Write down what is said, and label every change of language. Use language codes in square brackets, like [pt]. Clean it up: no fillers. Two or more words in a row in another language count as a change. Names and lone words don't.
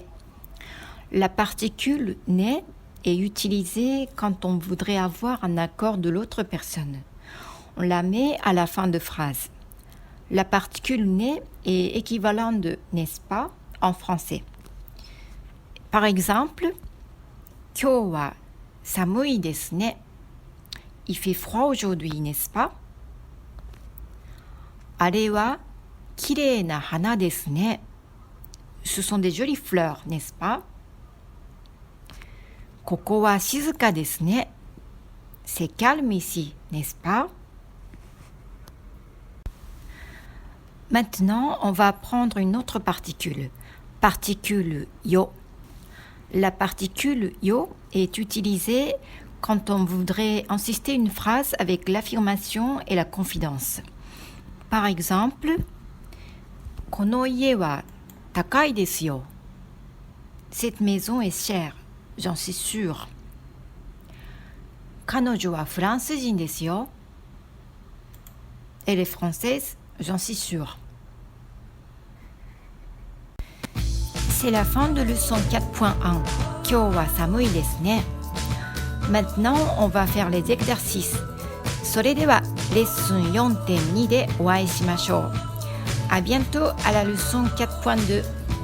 [fr] La particule ne est utilisée quand on voudrait avoir un accord de l'autre personne. On la met à la fin de phrase. La particule ne est équivalente de n'est-ce pas en français. Par exemple, [ja] 今日は寒いですね. [fr] Il fait froid aujourd'hui, n'est-ce pas? [ja] あれはきれいな花ですね. [fr] Ce sont des jolies fleurs, n'est-ce pas? [ja] ここは静かですね. [fr] C'est calme ici, n'est-ce pas? Maintenant, on va prendre une autre particule. Particule yo. La particule yo est utilisée quand on voudrait insister une phrase avec l'affirmation et la confidence. Par exemple, [ja] この家は高いですよ. [fr] Cette maison est chère, j'en suis sûre. [ja] 彼女はフランス人ですよ. [fr] Elle est française, j'en suis sûre. C'est la fin de leçon 4.1. [ja] 今日は寒いですね. [fr] Maintenant, on va faire les exercices. [ja] それではレッスン 4.2 でお会いしましょう。 [fr] À bientôt à la leçon 4.2.